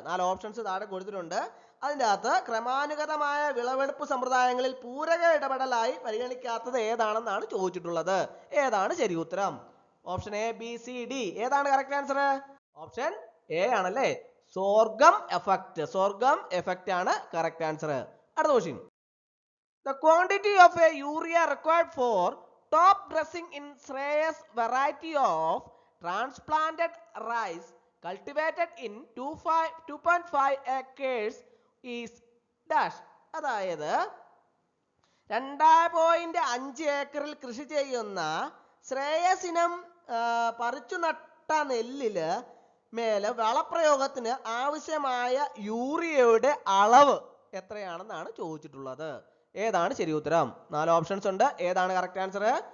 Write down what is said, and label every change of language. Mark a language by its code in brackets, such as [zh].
[ml] 4 options താഴെ കൊടുത്തിട്ടുണ്ട്. അതിൻ്റെ അകത്ത് ക്രമാനുഗതമായ വിളവെടുപ്പ് സമ്പ്രദായങ്ങളിൽ പൂരക ഇടപെടലായി പരിഗണിക്കാത്തത് ഏതാണെന്നാണ് ചോദിച്ചിട്ടുള്ളത്. ഏതാണ് ശരി ഉത്തരം? Option A, B, C, D. ഏതാണ് കറക്റ്റ് ആൻസർ? ഓപ്ഷൻ എ ആണല്ലേ, സോർഗം എഫക്റ്റ് ആണ് കറക്റ്റ് ആൻസർ. അടുത്ത question. [en] The quantity of a urea required for top dressing in Shreyas variety of transplanted rice cultivated in 2.5 acres is dash. [ml] അതായത് 2.5 ഏക്കറിൽ കൃഷി ചെയ്യുന്ന ശ്രേയസിനം പറിച്ചു നട്ട നെല്ലില് മേലെ വളപ്രയോഗത്തിന് ആവശ്യമായ യൂറിയയുടെ അളവ് എത്രയാണെന്നാണ് ചോദിച്ചിട്ടുള്ളത്. ഏതാണ് ശരി ഉത്തരം? 4 ഓപ്ഷൻസ് ഉണ്ട്. ഏതാണ് കറക്റ്റ് ആൻസർ?